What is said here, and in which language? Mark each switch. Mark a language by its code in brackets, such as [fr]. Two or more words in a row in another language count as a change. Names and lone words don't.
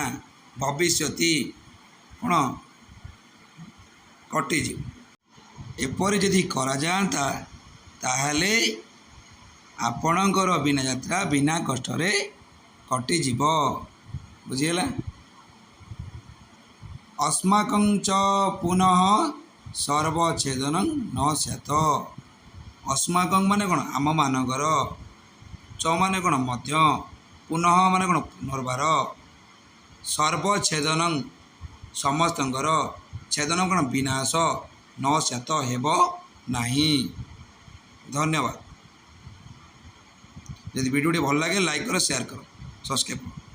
[or] ଭବିଷ୍ୟତି କ'ଣ କଟିଯିବ। ଏପରି ଯଦି କରାଯାଆନ୍ତା ତାହେଲେ ଆପଣଙ୍କର ବିନା ଯାତ୍ରା ବିନା କଷ୍ଟରେ କଟିଯିବ। ବୁଝିଗଲା। [sa] अस्माकं च पुनः सर्वच्छेदनं न स्यात्। [or] अस्माकं माने କ'ଣ ଆମମାନଙ୍କର च ମାନେ କ'ଣ ମଧ୍ୟ ପୁନଃ ମାନେ କ'ଣ ପୁନର୍ବାର ସର୍ବଚ୍ଛେଦନଂ ସମସ୍ତଙ୍କର ଛେଦନ କ'ଣ ବିନାଶ [sa] ନ ସ୍ୟାତ [or] ହେବ ନାହିଁ। ଧନ୍ୟବାଦ। ଯଦି ଭିଡ଼ିଓଟି ଭଲ ଲାଗେ ଲାଇକ୍ କର ସେୟାର କର ସବସ୍କ୍ରାଇବ୍ କର।